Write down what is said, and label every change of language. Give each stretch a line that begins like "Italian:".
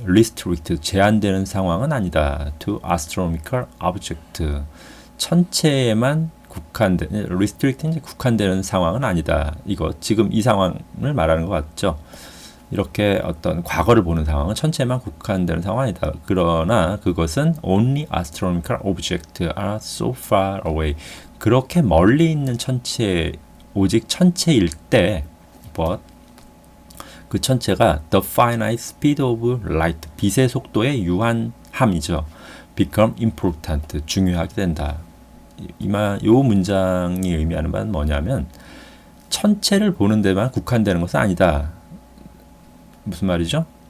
Korean: Restrict, 제한되는 상황은 아니다.
English: To astronomical object.
Korean: 천체에만 국한된, restrict, 이제 국한되는 상황은 아니다. 이거 지금 이 상황을 말하는 것 같죠. 이렇게 어떤 과거를 보는 상황은 천체에만 국한되는 상황은 아니다. 그러나 그것은
English: only astronomical objects are so far away.
Korean: 그렇게 멀리 있는 천체, 오직 천체일 때, but 그 천체가
English: the finite speed of light,
Korean: 빛의 속도의 유한함이죠. become important, 중요하게 된다. 요 문장이 의미하는 바는 뭐냐면 천체를 보는 데만 국한되는 것은 아니다. 무슨 말이죠?